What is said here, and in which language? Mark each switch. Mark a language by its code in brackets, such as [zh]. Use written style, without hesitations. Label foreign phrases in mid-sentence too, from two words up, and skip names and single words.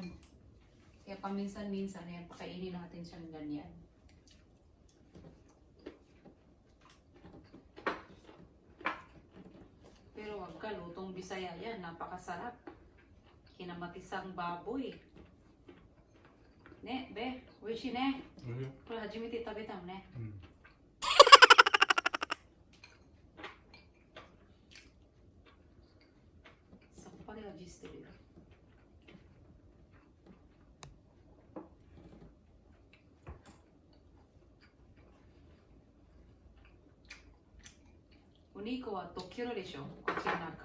[tl] Kaya paminsan-minsan pakainin natin siyang ganyan. Pero wag ka, lutong Bisaya yan. Napakasarap. Kinamatisang baboy. [ja] ね、べ、おいしいね. Koれ初めて食べたのね。さっぱり味してるよ。お肉は溶けるでしょ、こっちの中。